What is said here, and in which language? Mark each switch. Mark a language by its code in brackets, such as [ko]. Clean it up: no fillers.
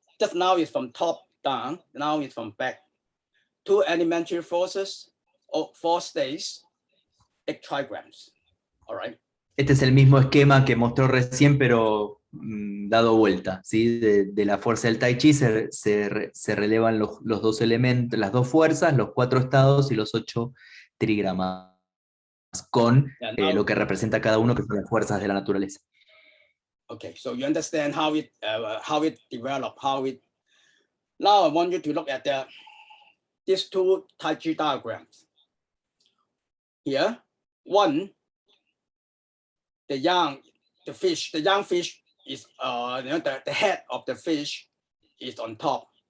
[en] Just now is from top down. Now it's from back. Two elementary forces, or 4 states, 8 trigrams. All right. [es] Este es el mismo esquema que mostró recién, pero dado vuelta, ¿sí? De la fuerza del Tai Chi se relevan los dos elementos, las dos fuerzas, los 4 estados y los 8 trigramas, con lo que representa cada uno, que son las fuerzas de la naturaleza. [en] Okay, so you understand how it developed, how it. Now I want you to look at these 2 Tai Chi diagrams. Here, one, the young fish is the head of the fish is on top.